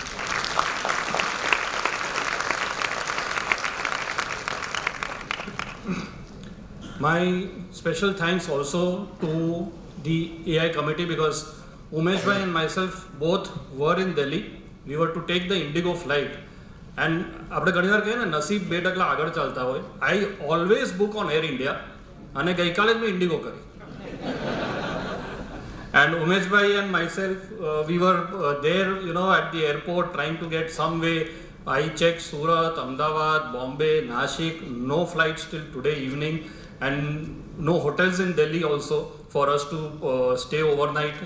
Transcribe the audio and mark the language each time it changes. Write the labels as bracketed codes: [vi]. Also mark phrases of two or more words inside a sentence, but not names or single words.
[en] My special thanks also to the AI committee, because Umesh bhai and myself both were in Delhi. We were to take the Indigo flight. [gu] And આપણે ઘણી વાર કહીએ ને નસીબ 2% આગળ ચાલતા હોય. [en] I always book on Air India, [gu] અને ગઈકાલે જ મેં ઇન્ડિગો કરી. [en] And Umesh bhai and myself, we were there, at the airport trying to get some way. I checked Surat, Ahmedabad, Bombay, Nashik, no flights till today evening, and no hotels in Delhi also for us to stay overnight.